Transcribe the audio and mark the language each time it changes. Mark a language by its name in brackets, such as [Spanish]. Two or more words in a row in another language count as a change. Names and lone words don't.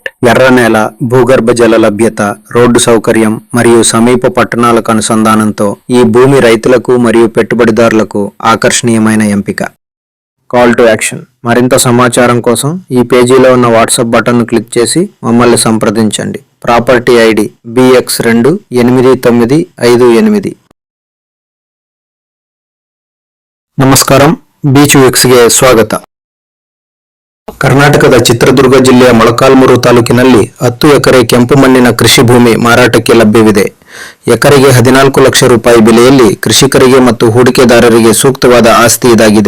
[Telugu] ఎర్ర నేల, భూగర్భ జల లభ్యత, రోడ్డు సౌకర్యం మరియు సమీప పట్టణాలకు అనుసంధానంతో ఈ భూమి రైతులకు మరియు పెట్టుబడిదారులకు ఆకర్షణీయమైన ఎంపిక. [English] call to action. [Telugu] మరింత సమాచారం కోసం ఈ పేజీలో ఉన్న వాట్సాప్ బటన్ను క్లిక్ చేసి మమ్మల్ని సంప్రదించండి. ప్రాపర్టీ ఐడి BX288958. [Kannada] ನಮಸ್ಕಾರಂ. ಬೀಚ್ ವಿಕ್ಸ್ಗೆ ಸ್ವಾಗತ. ಕರ್ನಾಟಕದ ಚಿತ್ರದುರ್ಗ ಜಿಲ್ಲೆಯ ಮೊಳಕಾಲ್ಮೂರು ತಾಲೂಕಿನಲ್ಲಿ 10 ಎಕರೆ ಕೆಂಪು ಮಣ್ಣಿನ ಕೃಷಿ ಭೂಮಿ ಮಾರಾಟಕ್ಕೆ ಲಭ್ಯವಿದೆ. ಎಕರೆಗೆ 14 ಲಕ್ಷ ರೂಪಾಯಿ ಬೆಲೆಯಲ್ಲಿ ಕೃಷಿಕರಿಗೆ ಮತ್ತು ಹೂಡಿಕೆದಾರರಿಗೆ ಸೂಕ್ತವಾದ ಆಸ್ತಿ ಇದಾಗಿದೆ.